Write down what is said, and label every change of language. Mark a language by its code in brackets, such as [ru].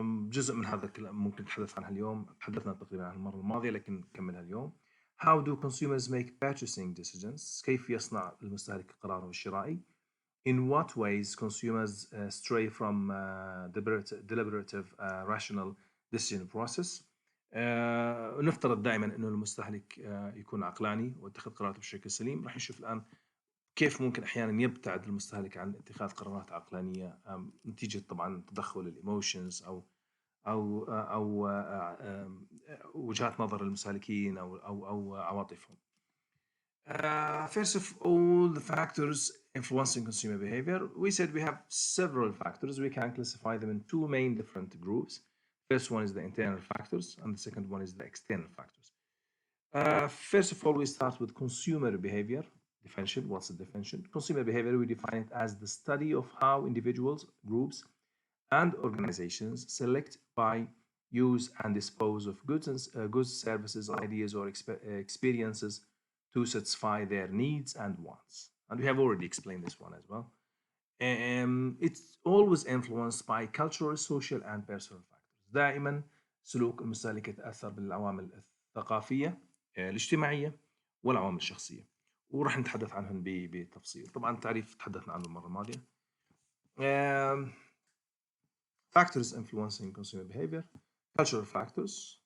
[ar] جزء من هذا الكلام ممكن نتحدث عنها اليوم، تحدثنا تقريبا عن المرة الماضية لكن نكملها اليوم. [en] How do consumers make purchasing decisions? [ar] كيف يصنع المستهلك قراره الشرائي؟ [en] In what ways consumers stray from deliberative rational decision process. [ar] نفترض دائما انه المستهلك يكون عقلاني واتخذ قراراته بشكل سليم. راح نشوف الان كيف ممكن احيانا يبتعد المستهلك عن اتخاذ قرارات عقلانيه نتيجه طبعا تدخل الايموشنز او وجهات نظر المستهلكين او عواطفهم. [en] First of all, the factors influencing consumer behavior. We said we have several factors. We can classify them in 2 main different groups. First one is the internal factors, and the second one is the external factors. First of all, we start with consumer behavior. Definition. What's the definition? Consumer behavior, we define it as the study of how individuals, groups, and organizations select, buy, use, and dispose of goods, services, ideas, or experiences to satisfy their needs and wants. And we have already explained this one as well. It's always influenced by cultural, social, and personal factors. [ar] دائما سلوك المستهلك يتأثر بالعوامل الثقافية، الاجتماعية، والعوامل الشخصية، وراح نتحدث عنهم بتفصيل. طبعا التعريف تحدثنا عنه المرة الماضية. [en] Factors influencing consumer behavior. Cultural factors.